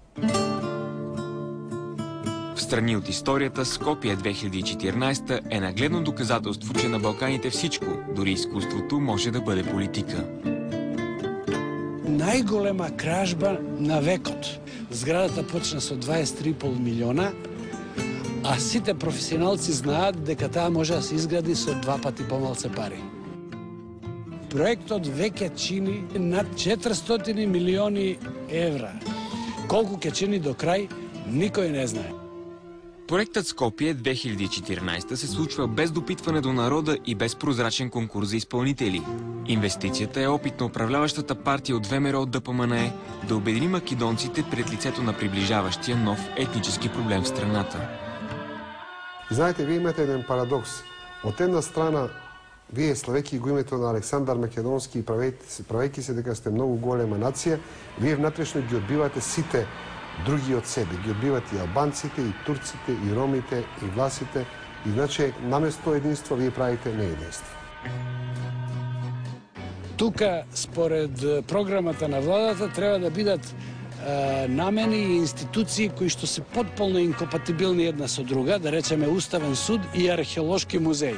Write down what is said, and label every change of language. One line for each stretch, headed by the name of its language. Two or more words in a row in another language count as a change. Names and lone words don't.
Bulgarian: Встрани от историята, Скопие 2014 е нагледно доказателство, че на Балканите всичко, дори изкуството, може да бъде политика.
Macedonian: Најголема кражба на векот. Зградата почна со 23,5 милиона, а сите професионалци знаат дека таа може да се изгради со 2 пати помалце пари. Проектот веќе чини над 400 милиони евра. Колку ќе чини до крај, никој не знае.
Bulgarian: Проектът Скопие 2014 се случва без допитване до народа и без прозрачен конкурс за изпълнители. Инвестицията е опит на управляващата партия от ВМРО ДПМНЕ да обедини македонците пред лицето на приближаващия нов етнически проблем в страната.
Macedonian: Знаете, вие имате един парадокс. От една страна, вие, славейки го името на Александар Македонски и правейки се дека сте много голема нация, вие внатрешно ги отбивате сите други от себе. Ги отбиват и албанците, и турците, и ромите, и власите. И значи, наместо единство, вие правите неединство. Тука, според програмата на владата, треба да бидат намени и институции кои што се потполно инкомпатибилни една со друга, да речеме Уставен суд и археолошки музеј.